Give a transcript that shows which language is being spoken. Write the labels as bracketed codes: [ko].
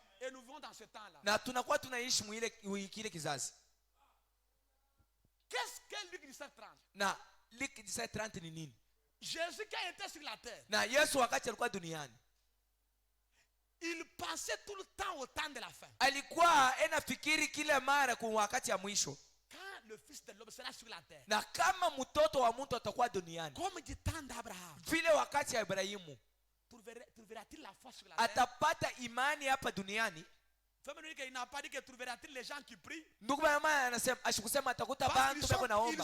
[fr] Et nous vivons dans ce temps-là. [sw] Na tunakuwa tunaishi kile kizazi. [fr] Qu'est-ce que Luc 17:30? [sw] Na Luc 17:30 ni nini? [fr] Jésus qui a été sur la terre. [sw] Na Yesu wakati alikuwa duniani, [fr] il pensait tout le temps au temps de la fin. [sw] Alikuwa anafikiri kila mara kwa wakati ya mwisho. [fr] Quand le fils de l'homme sera sur la terre. [sw] Na kama mtoto wa mtu atakuwa duniani, [fr] comme du temps d'Abraham, [sw] vile wakati ya Ibrahimu, [fr] trouvera-t-il la foi sur la terre? [sw] Atapata imani hapa duniani? [fr] Il n'a pas dit que trouvera-t-il les gens qui prient? [sw] Ndugu mama anasema ashikusema atakuta bantu beko naomba.